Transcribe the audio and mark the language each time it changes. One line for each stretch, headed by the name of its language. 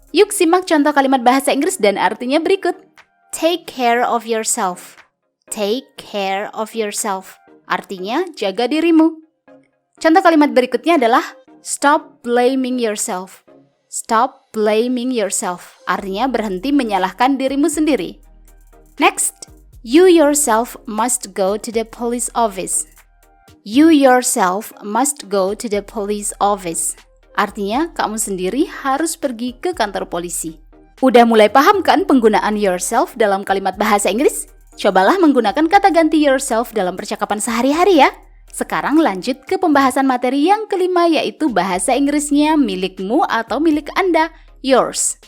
Indonesian: Yuk simak contoh kalimat bahasa Inggris dan artinya berikut.
English: Take care of yourself. Take care of yourself.
Indonesian: Artinya jaga dirimu. Contoh kalimat berikutnya adalah
English: stop blaming yourself. Stop blaming yourself.
Indonesian: Artinya berhenti menyalahkan dirimu sendiri.
English: Next, you yourself must go to the police office. You yourself must go to the police office.
Indonesian: Artinya, kamu sendiri harus pergi ke kantor polisi. Udah mulai paham kan penggunaan yourself dalam kalimat bahasa Inggris? Cobalah menggunakan kata ganti yourself dalam percakapan sehari-hari ya. Sekarang lanjut ke pembahasan materi yang kelima yaitu bahasa Inggrisnya milikmu atau milik Anda, yours.